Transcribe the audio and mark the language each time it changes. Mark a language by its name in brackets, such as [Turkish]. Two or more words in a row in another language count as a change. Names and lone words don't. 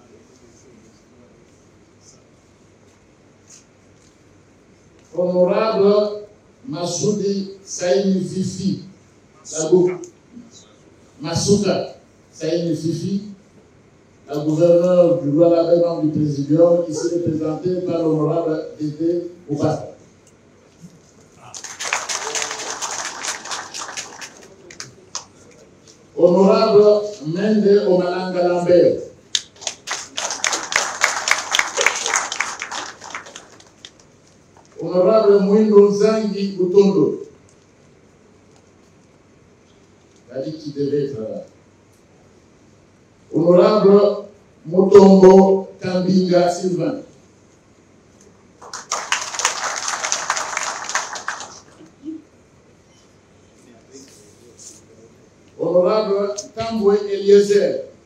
[French] Honorable Massoudi Saïni Fifi, Massouka Saïni Fifi, la gouverneure du Roi membre du Présidium, ici représentée par l'honorable Dédé Oubata. Honorable Mende Omalanga Lambert. Honorable Mouindo Zangi Butondo. Il a dit qu'il devait être là. Honorable Mutombo Kambinga Sylvain. Honorable Tamboué Eliezer.